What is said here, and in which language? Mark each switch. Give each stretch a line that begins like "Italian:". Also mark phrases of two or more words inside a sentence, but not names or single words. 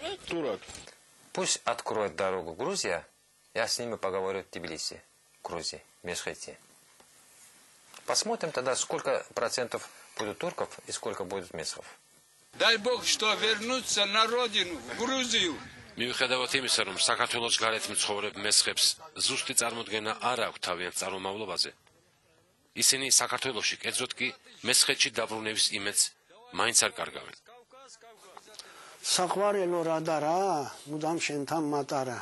Russian: Турок. Пусть откроет дорогу Грузия, я с ними поговорю в Тбилиси, Грузии, Мешхете. Посмотрим тогда, сколько процентов будут турков и сколько будет месхов. Дай Бог, что вернуться на родину, в Грузию.
Georgian: მიუხედავად იმისა, რომ საქართველოს გარეთ მცხოვრებ მესხებს ზუსტი წარმოდგენა არ აქვს თავიანთ წარმომავლობაზე, ისინი საქართველოში, კერძოდ კი მესხეთში დაბრუნების იმედს მაინც არ კარგავენ. საყვარელო რა და რა, მუდამ შენთან მატარა.